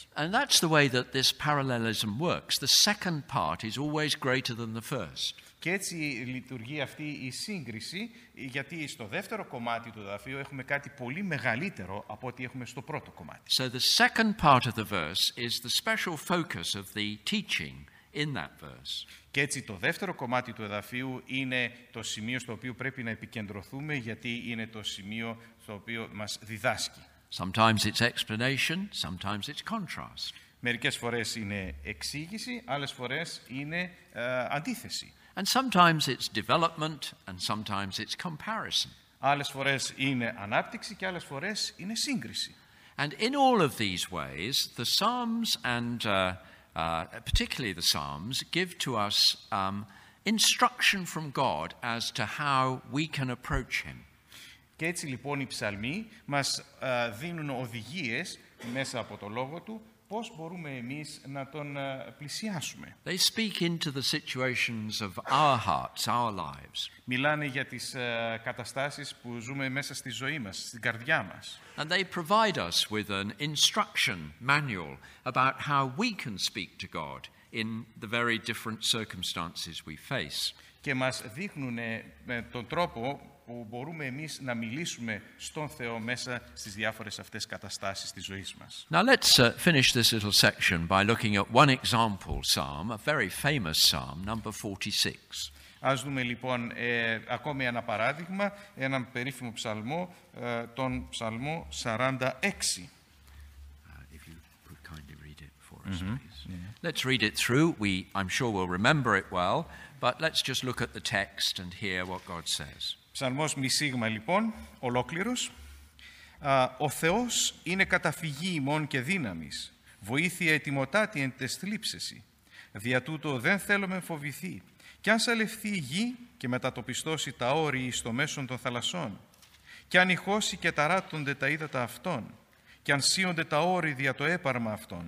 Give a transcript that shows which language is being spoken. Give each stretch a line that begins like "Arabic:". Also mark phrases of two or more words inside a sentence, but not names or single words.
English: And that's the way that this parallelism works. The second part is always greater than the first.
Greek: Και έτσι λειτουργεί αυτή η σύγκριση, γιατί στο δεύτερο κομμάτι του εδαφίου έχουμε κάτι πολύ μεγαλύτερο από ό,τι έχουμε στο πρώτο κομμάτι.
English: So the second part of the verse is the special focus of the teaching in that verse.
Greek: Και έτσι το δεύτερο κομμάτι του εδαφίου είναι το σημείο στο οποίο πρέπει να επικεντρωθούμε, γιατί είναι το σημείο στο οποίο μας διδάσκει.
English: Sometimes it's explanation, sometimes it's contrast.
Greek: Μερικές φορές είναι εξήγηση, άλλες φορές είναι αντίθεση.
English: And sometimes it's development and sometimes it's comparison.
Greek: Άλλες φορές είναι ανάπτυξη και άλλες φορές είναι σύγκριση.
English: And in all of these ways, the Psalms and particularly the Psalms give to us instruction from God as to how we can approach Him.
Greek: Και έτσι λοιπόν οι ψαλμοί μας δίνουν οδηγίες μέσα από το λόγο του πώς μπορούμε εμείς να τον πλησιάσουμε.
English: They speak into the situations of our hearts, our lives.
Greek: Μιλάνε για τις καταστάσεις που ζούμε μέσα στη ζωή μας, στην καρδιά μας.
English: And they provide us with an instruction manual about how we can speak to God in the very different circumstances we face.
Greek: Και μας δείχνουν με τον τρόπο που μπορούμε εμείς να μιλήσουμε στον Θεό μέσα στις διάφορες αυτές καταστάσεις της ζωής μας.
English: Now let's finish this little section by looking at one example psalm, a very famous psalm, number 46.
Greek: Ας δούμε λοιπόν ακόμη ένα παράδειγμα, έναν περίφημο ψαλμό, τον ψαλμό 46.
English: If you could kindly read it for us, please. Yeah. Let's read it through. I'm sure we'll remember it well, but let's just look at the text and hear what God says.
Greek: Ψαλμός μισήγμα λοιπόν, ολόκληρος. Ο Θεός είναι καταφυγή ημών και δύναμης, βοήθεια ετοιμοτάτη εν τες θλίψεσι. Δια τούτο δεν θέλουμε φοβηθεί, κι αν σαλευθεί η γη και μετατοπιστώσει τα όρη στο μέσον των θαλασσών, κι αν ηχώσει και ταράττονται τα ύδατα αυτών, κι αν σύονται τα όρη δια το έπαρμα αυτών.